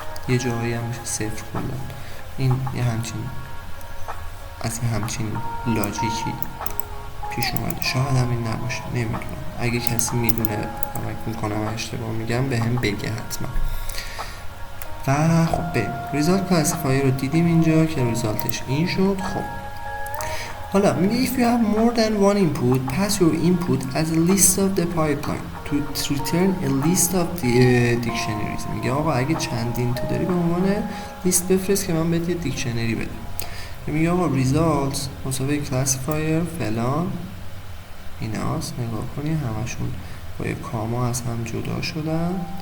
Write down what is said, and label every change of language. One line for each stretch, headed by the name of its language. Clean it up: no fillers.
Persian: یه جاهایی هم میشه 0 کلا. این یه همچین لاجیکی پیش اومده، شاید هم این نباشه، نمیدونم، اگه کسی میدونه کمک میکنم اشتباه میگم به هم بگه حتما. و خب به ریزالت کلاسیفایر رو دیدیم اینجا که ریزالتش این شد. خب حالا میگه
English: if you have more than one input pass your input as a list of the pipeline to return a list of the dictionaries.
Persian: میگه آقا اگه چندین تو داری به عنوان لیست بفرست که من بهت یه دیکشنری بدم. میگه آقا results مساوی کلاسیفایر فلان ایناست، نگاه کنی همشون با یه کاما از هم جدا شدن.